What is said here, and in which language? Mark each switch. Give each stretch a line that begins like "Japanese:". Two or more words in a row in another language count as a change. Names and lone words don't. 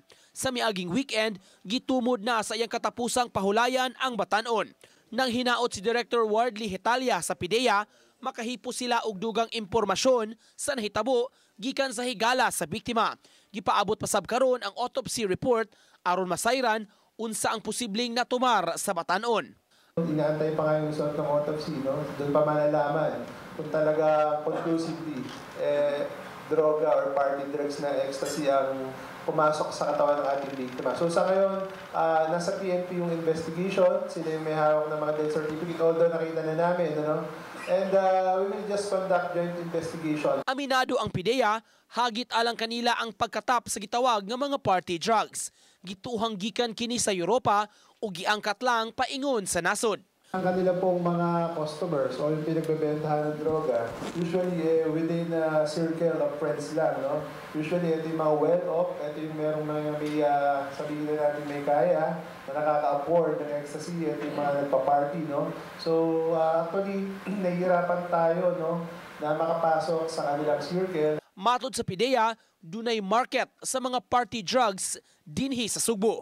Cebuano: Sa miaging weekend, gitumod na sa iyang katapusang pahulayan ang batan-on. Nang hinaot si Director Wardley Hetalia sa PDEA, makahipo sila og dugang impormasyon sa nahitabo gikan sa higala sa biktima. Gipaabot pasab karon ang
English: autopsy report
Cebuano: aron masayran unsa ang posibleng natumar sa batan-on.
Filipino: Inaantay pa nga yung result ng autopsy, no? Doon pa malalaman kung talaga conclusively droga or
English: party drugs
Filipino: na ecstasy ang pumasok sa katawan ng ating biktima. So sa ngayon, nasa PNP yung investigation, sila yung may hawak ng mga
English: death certificate,
Filipino: although nakita na namin, ano?
English: And we will just conduct joint investigation.
Cebuano: Aminado ang PDEA, hagit alang kanila ang pagkatap sa gitawag ng mga
English: party drugs.
Cebuano: Gituhang gikan kini sa Europa o giangkat lang paingon sa nasud.
Filipino: Ang kanila pong mga customers o yung pinagbebentahan ng droga,
English: usually within a circle of friends lang, no?
Filipino: Usually ito yung mga well-off, ito yung merong mga may, sabihin na natin may kaya, na nakaka-afford ng ecstasy, ito yung mga nagpa-party, no? So actually, nahihirapan tayo, no, na makapasok sa kanilang circle.
Cebuano: Matod sa PDEA, dunay market sa mga
English: party drugs
Cebuano: dinhi sa Cebu.